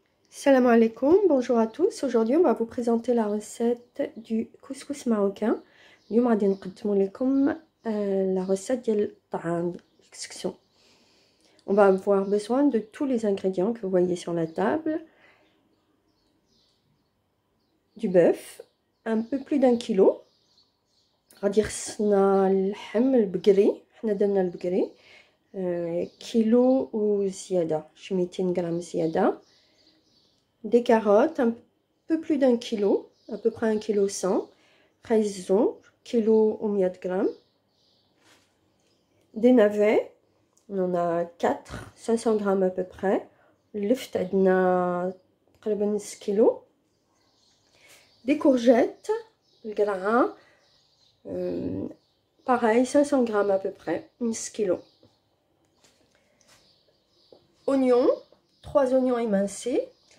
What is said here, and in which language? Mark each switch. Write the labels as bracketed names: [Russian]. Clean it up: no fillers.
[Arabic] Salam alaikum, [French] bonjour à tous. Aujourd'hui, on va vous présenter la recette du couscous marocain. [Arabic] اليوم غادي نقدموا لكم la recette ديال الطعام الكسكسو. [French] On va avoir besoin de tous les ingrédients que vous voyez sur la table. Du bœuf, un peu plus d'1 kilo. [Arabic] غادي خصنا اللحم البقري، حنا درنا البقري كيلو وزيادة، شي 200 غرام زيادة. [French] Des carottes, un peu plus d'1 kilo, à peu près 1 kg 100. Raisins, kilo ou 100 grammes. Des navets, on en a 4, 500 grammes à peu près. [Arabic] اللفت عندنا تقريبا نص كيلو. [French] Des courgettes, القرعة pareil 500 grammes à peu près, [Arabic] نص كيلو. [French] Oignons, 3 oignons émincés.